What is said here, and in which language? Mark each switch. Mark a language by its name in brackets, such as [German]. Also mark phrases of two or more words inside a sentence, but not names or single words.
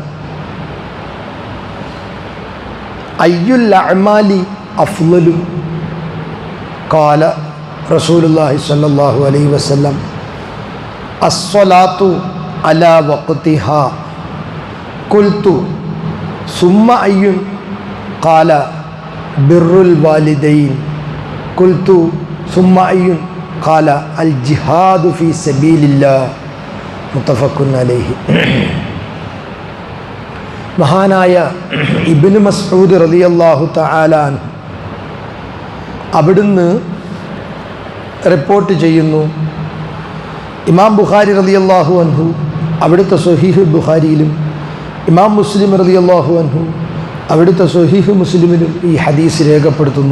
[Arabic] أي الأعمال أفضل قال رسول الله صلى الله عليه وسلم الصلاة على وقتها قلت ثم أي قال بر الوالدين قلت ثم أي قال الجهاد في سبيل الله متفق عليه. [Malayalam] മഹാനായ ഇബ്നു മസ്ഊദ് [Arabic] رضي الله تعالى عنه [Malayalam] അവിടുന്ന് റിപ്പോർട്ട് ചെയ്യുന്നു, ഇമാം ബുഖാരി [Arabic] رضي الله عنه [Malayalam] അവിടുത്തെ സ്വഹീഹ് ബുഖാരിയിലും ഇമാം മുസ്ലിം [Arabic] رضي الله عنه [Malayalam] അവിടുത്തെ സ്വഹീഹ് മുസ്ലിമിലും ഈ ഹദീസ് രേഖപ്പെടുത്തുന്നു.